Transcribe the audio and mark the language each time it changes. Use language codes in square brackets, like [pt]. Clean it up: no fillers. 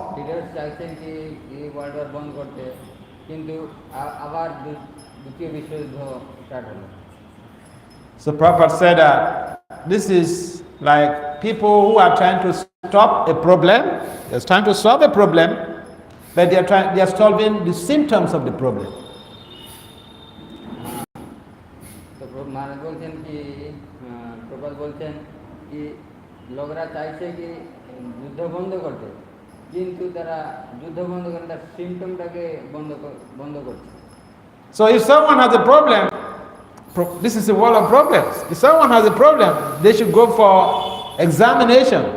[bn] Leaders চাইছেন কি এই ওয়ার্ল্ড ওয়ার বন্ধ করতে, কিন্তু আবার দ্বিতীয় বিশ্বযুদ্ধ স্টার্ট হলো। [en] So Prabhupada said that this is like people who are trying to stop a problem, they're trying to solve a problem, but they are solving the symptoms of the problem. [bn] তো মহারাজ বলছেন কি, প্রপাত বলছেন কি লোকরা চাইছে কি যুদ্ধ বন্ধ করতে, কিন্তু তারা যুদ্ধ বন্ধ করে তার সিমটমটাকে বন্ধ করছে। [en] So if someone has a problem, this is a world of problems. If someone has a problem, they should go for examination.